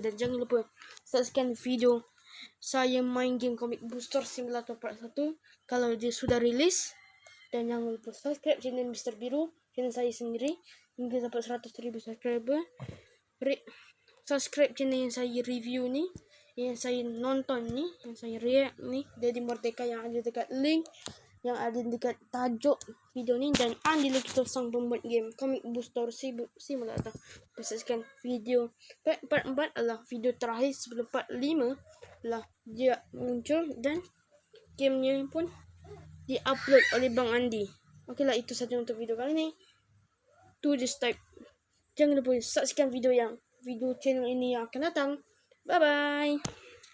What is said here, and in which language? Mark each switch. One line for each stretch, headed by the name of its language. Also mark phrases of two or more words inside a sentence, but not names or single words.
Malay: Dan jangan lupa saksikan video saya main game Comic Booster Simulator Part 1 kalau dia sudah rilis. Dan jangan lupa subscribe channel Mr. Biru, channel saya sendiri, hingga dapat 100,000 subscriber. Subscribe channel yang saya review ni, yang saya nonton ni, yang saya react ni, Daddy Merdeka, yang ada dekat link, yang ada dekat tajuk video ni, dan Andy Lukito sang pembuat game Comic Booster Simulator. Saksikan video part 4 adalah video terakhir sebelum part 5 lah dia muncul, dan gamenya pun di-upload oleh Bang Andy. Okeylah, itu saja untuk video kali ini. To this type. Jangan lupa saksikan video channel ini yang akan datang.
English: Bye bye.